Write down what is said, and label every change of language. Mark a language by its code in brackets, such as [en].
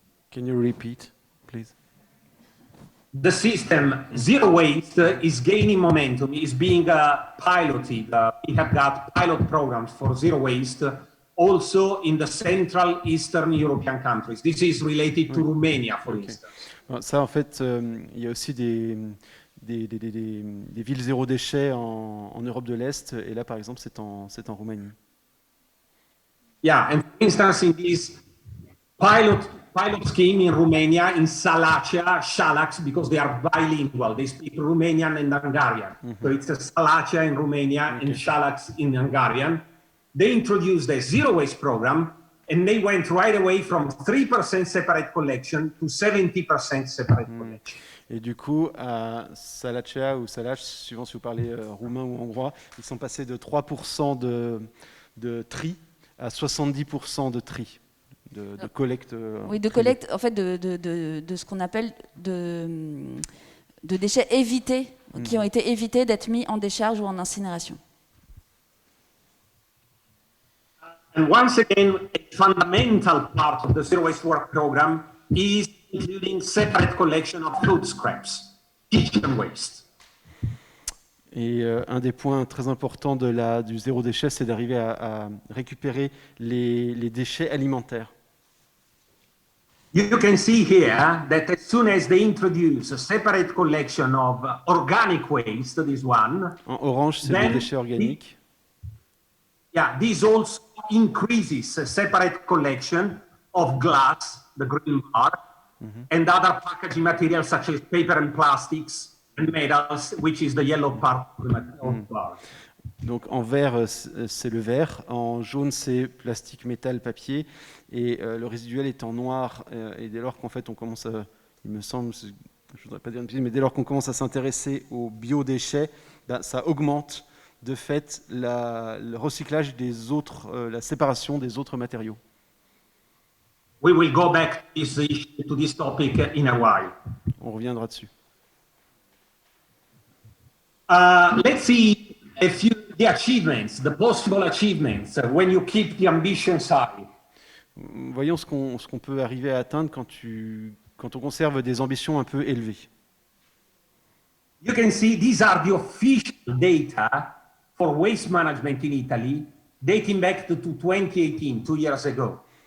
[en] Can you repeat, please? The system, zero waste, is gaining momentum, is being piloted. We have got pilot programs for zero waste also in the Central Eastern European countries. This is related to Romania, for instance. [fr] Ça, en fait, il y a aussi des villes zéro déchet en Europe de l'Est, et là, par exemple, c'est en Roumanie. [en] Yeah, and for instance, in this pilot scheme in Romania, in Salacia, Shalax, because they are bilingual, they speak Romanian and Hungarian. So it's a Salacia in Romania and Shalax in Hungarian. They introduced a zero waste program, and they went right away from 3% separate collection to 70% separate collection. [fr] Et du coup, à Salacea ou Salac, suivant si vous parlez roumain ou hongrois, ils sont passés de 3% de tri à 70% de tri, de collecte. Oui, de collecte, en fait, de ce qu'on appelle de déchets évités, qui ont été évités d'être mis en décharge ou en incinération. [en] And once again, a fundamental part of the zero waste work program is including separate collection of food scraps, kitchen waste. [fr] Et un des points très importants du zéro déchet, c'est d'arriver à récupérer les déchets alimentaires. [en] You can see here that as soon as they introduce a separate collection of organic waste, this one, [fr] En orange, c'est les déchets organiques. [en] This also increases a separate collection of glass, the green bar, and other packaging materials such as paper and plastics and metals, which is the yellow part of the bar. [fr] Donc en vert, c'est le verre, en jaune, c'est plastique, métal, papier, et le résiduel est en noir. Et dès lors qu'en fait on commence à, il me semble, je ne voudrais pas dire une bêtise, mais dès lors qu'on commence à s'intéresser aux biodéchets, ben, ça augmente de fait le recyclage des autres, la séparation des autres matériaux. [en] We will go back to this topic in a while. [fr] On reviendra dessus. [en] Let's see the achievements, the possible achievements, when you keep the ambitions high. [fr] Voyons ce qu'on peut arriver à atteindre quand on conserve des ambitions un peu élevées. [en] You can see these are the official data for waste management in Italy, dating back to 2018, 2 years ago.